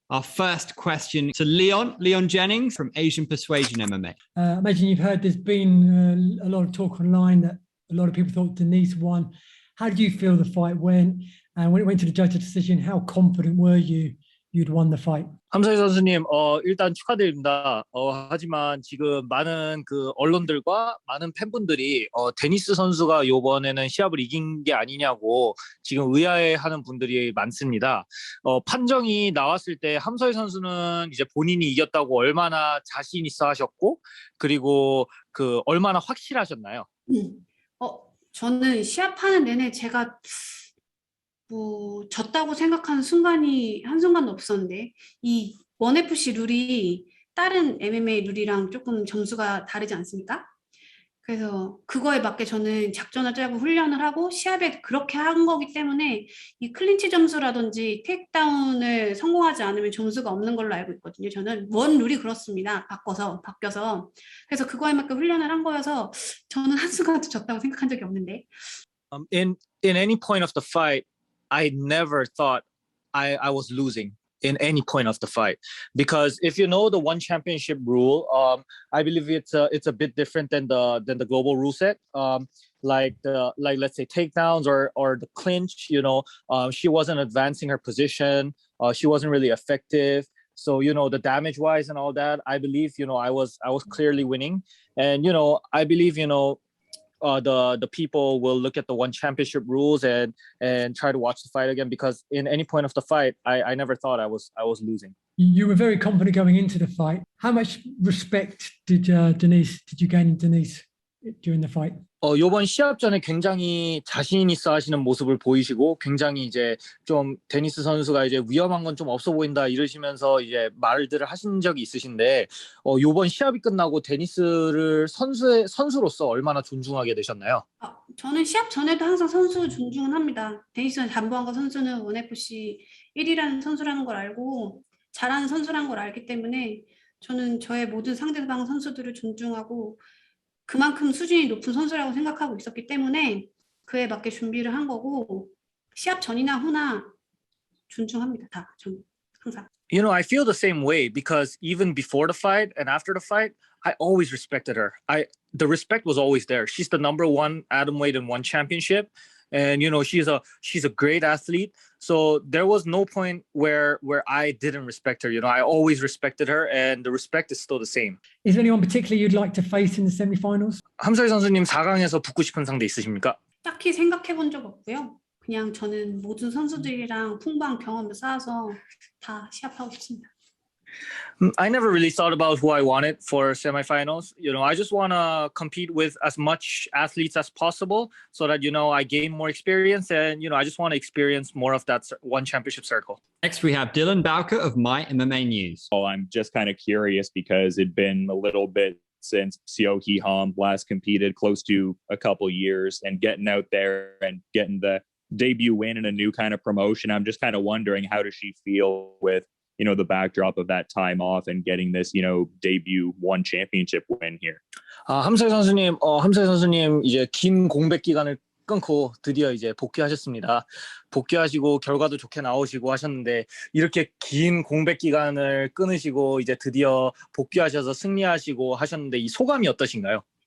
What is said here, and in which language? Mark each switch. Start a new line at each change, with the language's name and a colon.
English: Our first question to Leon Jennings from Asian Persuasion MMA. I imagine you've heard there's been a lot of talk online that a lot of people thought Denice won. How did you feel the fight went? And when it went to the judge's decision, how confident were you'd won the fight?
Korean: 함서희 선수님, 일단 축하드립니다. 하지만 지금 많은 그 언론들과 많은 팬분들이 데니스 선수가 이번에는 시합을 이긴 게 아니냐고 지금 의아해하는 분들이 많습니다. 판정이 나왔을 때 함서희 선수는 이제 본인이 이겼다고 얼마나 자신 있어 하셨고, 그리고 그 얼마나 확실하셨나요? 저는 시합하는 내내 제가 졌다고 생각하는 순간이 한순간도 없었는데, 이 1FC 룰이 다른 MMA 룰이랑 조금 점수가 다르지 않습니까? 그래서 그거에 맞게 저는 작전을 짜고 훈련을 하고 시합에 그렇게 한 거기 때문에 이 클린치 점수라든지 테이크다운을 성공하지 않으면 점수가 없는 걸로 알고 있거든요. 저는 원 룰이 그렇습니다. 바뀌어서. 그래서 그거에 맞게 훈련을 한 거여서 저는 한순간도 졌다고 생각한 적이 없는데.
English: In any point of the fight, I never thought I was losing in any point of the fight, because if you know the one championship rule, I believe it's a bit different than the global rule set. Like let's say takedowns or the clinch, she wasn't advancing her position, she wasn't really effective. So the damage wise and all that, I believe I was clearly winning, and I believe the people will look at the one championship rules and try to watch the fight again, because in any point of the fight, I never thought I was losing. You were very confident going into the fight. How much respect did you gain in Denice during the fight?
Korean: 이번 시합 전에 굉장히 자신 있어 하시는 모습을 보이시고, 굉장히 이제 좀 데니스 선수가 이제 위험한 건 좀 없어 보인다 이러시면서 이제 말들을 하신 적이 있으신데, 이번 시합이 끝나고 데니스를 선수로서 얼마나 존중하게 되셨나요? 저는 시합 전에도 항상 선수 존중은 합니다. 데니스 잠보안가 선수는 ONEFC 1위라는 선수라는 걸 알고 잘하는 선수라는 걸 알기 때문에 저는 저의 모든 상대방 선수들을 존중하고 그만큼 수준이 높은 선수라고 생각하고 있었기 때문에 그에 맞게 준비를 한 거고, 시합 전이나 후나 존중합니다. 다 저는 항상.
English: I feel the same way, because even before the fight and after the fight, I always respected her. The respect was always there. She's the number one Atomweight in one championship, and she's a great athlete. So there was no point where I didn't respect her. I always respected her, and the respect is still the same. Is there anyone particularly you'd like to face in the semi-finals?
Korean: 함서희 선수님 4강에서 붙고 싶은 상대 있으십니까? 딱히 생각해 본 적 없고요. 그냥 저는 모든 선수들이랑 풍부한 경험을 쌓아서 다 시합하고 싶습니다.
English: I never really thought about who I wanted for semifinals. I just want to compete with as much athletes as possible so that, I gain more experience, and, I just want to experience more of that one championship circle. Next, we have Dylan Bowker of My MMA News. I'm just kind of curious because it'd been a little bit since Seo Hee last competed, close to a couple years, and getting out there and getting the debut win in a new kind of promotion. I'm just kind of wondering, how does she feel with the backdrop of that time off and getting this, debut one championship win here?
Korean: 함서희 선수님 이제 긴 공백 기간을 끊고 드디어 이제 복귀하셨습니다. 복귀하시고 결과도 좋게 나오시고 하셨는데, 이렇게 긴 공백 기간을 끊으시고 이제 드디어 복귀하셔서 승리하시고 하셨는데, 이 소감이 어떠신가요?